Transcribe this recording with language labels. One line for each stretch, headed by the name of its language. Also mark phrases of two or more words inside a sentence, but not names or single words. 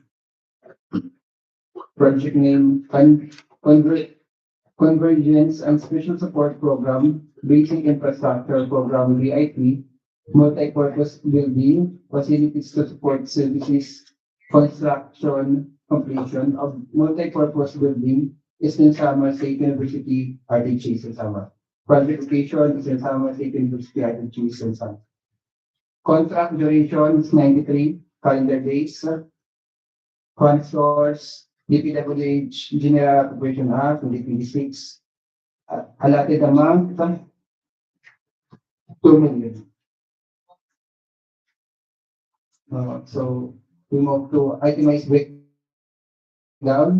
English: Project name Convergence and Special Support Program, Basic Infrastructure Program VIP, Multi-Purpose Building, Facilities to Support Services, Construction, completion of multi-purpose building Eastern Samar State University, Arteche, Eastern Samar. Project location Eastern Samar State University, Arteche, Eastern Samar. Contract duration is 93 calendar days. Fund source, DPWH General Appropriation Act 2026. Allotted amount, 2 million. So we move to itemized breakdown.